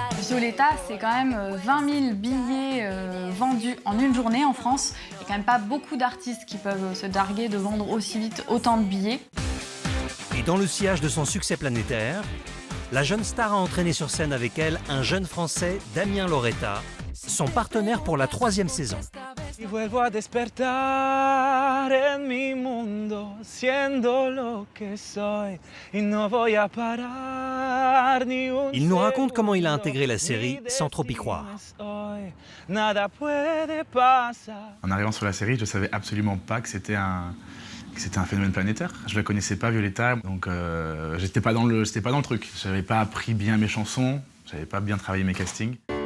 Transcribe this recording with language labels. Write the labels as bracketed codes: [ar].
[fr] Violetta, c'est quand même 20 000 billets vendus en une journée en France. Il n'y a quand même pas beaucoup d'artistes qui peuvent se darguer de vendre aussi vite autant de billets. Et dans le sillage de son succès planétaire, la jeune star a entraîné sur scène avec elle un jeune Français, Damien Loretta, son partenaire pour la 3e saison. [es] Y vuelvo a despertar en mi mundo, siendo lo que soy, y no voy a parar ni un [fr] Il nous raconte comment il a intégré la série sans trop y croire. [es] Nada puede pasar. [fr] En arrivant sur la série, je savais absolument pas que c'était un phénomène planétaire. Je la connaissais pas, Violetta, donc j'étais pas dans le truc. J'avais pas appris bien mes chansons, j'avais pas bien travaillé mes castings.